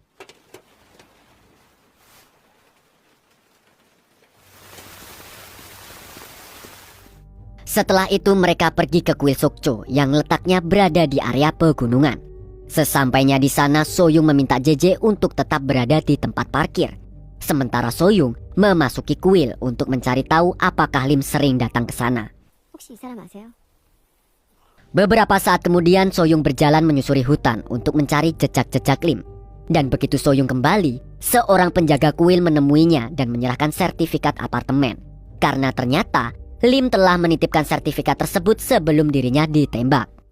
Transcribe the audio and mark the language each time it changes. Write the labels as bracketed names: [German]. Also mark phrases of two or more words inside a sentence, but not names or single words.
[Indonesian] Setelah itu mereka pergi ke kuil Sokcho yang letaknya berada di area pegunungan. Sesampainya di sana, Soyung meminta JJ untuk tetap berada di tempat parkir. Sementara Soyung memasuki kuil untuk mencari tahu apakah Lim sering datang ke sana. [Korean] 혹시 이 사람 아세요? [Indonesian] Beberapa saat kemudian Soyung berjalan menyusuri hutan untuk mencari jejak-jejak Lim. Dan begitu Soyung kembali, seorang penjaga kuil menemuinya dan menyerahkan sertifikat apartemen. Karena ternyata Lim telah menitipkan sertifikat tersebut sebelum dirinya ditembak.